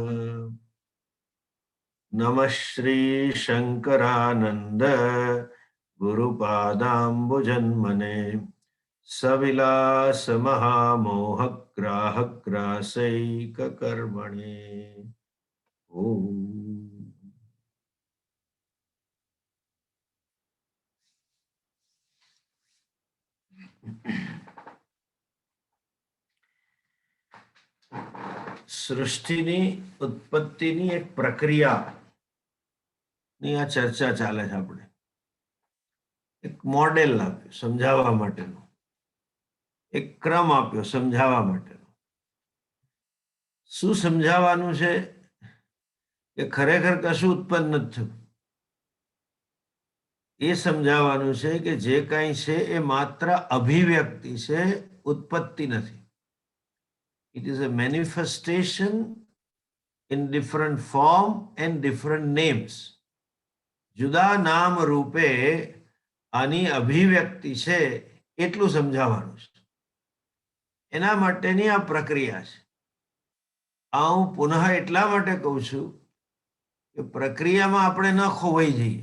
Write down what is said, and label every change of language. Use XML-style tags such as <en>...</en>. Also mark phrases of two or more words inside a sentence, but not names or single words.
<sa>नमः श्रीशङ्करानन्द गुरुपादाम्बुजन्मने सविलासमहामोहग्राहग्रासैककर्मणे। ओम।</sa> <gu>સૃષ્ટિની ઉત્પત્તિની એક પ્રક્રિયાની આ ચર્ચા ચાલે છે. આપણે એક મોડેલ આપ્યું સમજાવવા માટેનો, એક ક્રમ આપ્યો સમજાવવા માટેનો. શું સમજાવવાનું છે કે ખરેખર કશું ઉત્પન્ન નથી થયું એ સમજાવવાનું છે કે જે કાંઈ છે એ માત્ર અભિવ્યક્તિ છે, ઉત્પત્તિ નથી.</gu> <en>It is a manifestation in different form and different names.</en> <gu>જુદા નામ રૂપે આની અભિવ્યક્તિ છે એટલું સમજાવવાનું છે. એના માટેની આ પ્રક્રિયા છે. આ હું પુનઃ એટલા માટે કહું છું કે પ્રક્રિયામાં આપણે ન ખોવાઈ જઈએ.</gu>